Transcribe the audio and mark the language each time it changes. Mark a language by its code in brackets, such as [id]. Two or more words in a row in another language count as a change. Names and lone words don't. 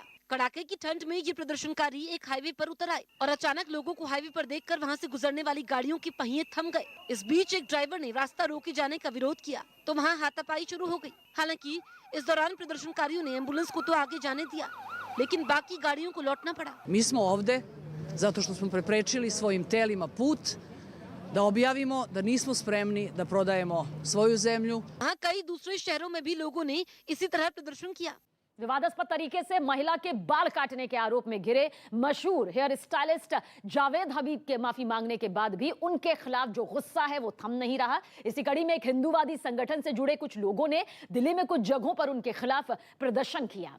[hi] कड़ाके की ठंड में ये प्रदर्शनकारी एक हाईवे पर उतर आए और अचानक लोगों को हाईवे पर देखकर वहां से गुजरने वाली गाड़ियों के पहिए थम गए। इस बीच एक ड्राइवर ने रास्ता रोके जाने का विरोध किया तो वहां हाथापाई शुरू हो गई। हालांकि इस दौरान प्रदर्शनकारियों ने एम्बुलेंस को तो आगे जाने दिया, लेकिन बाकी गाड़ियों को लौटना पड़ा। [sr] Mi smo ovde zato što smo preprečili svojim telima put da objavimo da nismo spremni da prodajemo svoju zemlju। [hi] हाँ, कई दूसरे शहरों में भी लोगों ने इसी तरह प्रदर्शन किया। विवादास्पद तरीके से महिला के बाल काटने के आरोप में घिरे मशहूर हेयर स्टाइलिस्ट जावेद हबीब के माफी मांगने के बाद भी उनके खिलाफ जो गुस्सा है वो थम नहीं रहा। इसी कड़ी में एक हिंदूवादी संगठन से जुड़े कुछ लोगों ने दिल्ली में कुछ जगहों पर उनके खिलाफ प्रदर्शन किया,